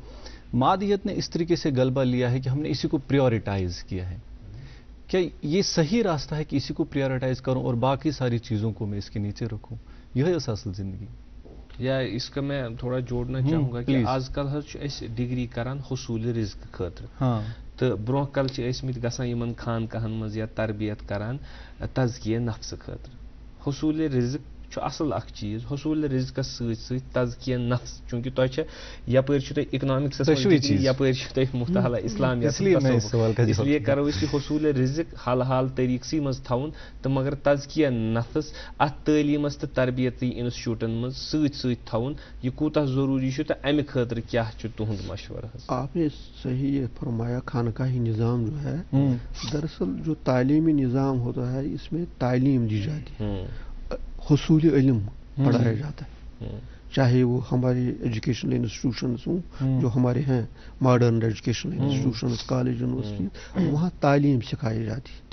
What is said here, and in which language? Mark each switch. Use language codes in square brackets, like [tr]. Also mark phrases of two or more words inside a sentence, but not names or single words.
[ur] مادیت نے اس طریقے سے غلبہ لیا ہے کہ ہم نے اسی کو پریورٹائز کیا ہے. کیا یہ صحیح راستہ ہے کہ اسی کو پریورٹائز کروں اور باقی ساری چیزوں کو میں اس کے نیچے رکھوں؟ یہی اصل زندگی. یا اس کا میں تھوڑا جوڑنا چاہوں گا کہ [ks] آج کل ڈگری کران حصول رزق خاطر، تو برو کل ٲسمٕتۍ گژھان یمن خانقاہن مز یا تربیت کران تزکیہ نفس خاطر. حصول رزق اصل اخ چیز، حصول رزقس ست تزکیہ نفس، چونکہ تہ یپر اکنامکس یپر مطالعہ اسلامیات، [ur] اس لیے [ks] کرو اس حصول رزق حال حال طریقہ مز تھون تو مگر تزکیہ نفس ات تعلیمس تو تربیتی انسٹیٹیوٹن مز ست تھون یہ کوتاہ ضروری تو امہ خاطر کیا تہند مشورہ؟ [ur] آپ نے صحیح فرمایا. خانقاہی نظام جو ہے دراصل جو تعلیمی نظام ہوتا ہے اس میں تعلیم دی جاتی ہے، حصول علم پڑھایا جاتا ہے، چاہے وہ ہمارے [en] educational institutions [ur] ہوں جو ہمارے ہیں [en] modern educational institutions, [ur] کالج، یونیورسٹی، وہاں تعلیم سکھائی جاتی ہے.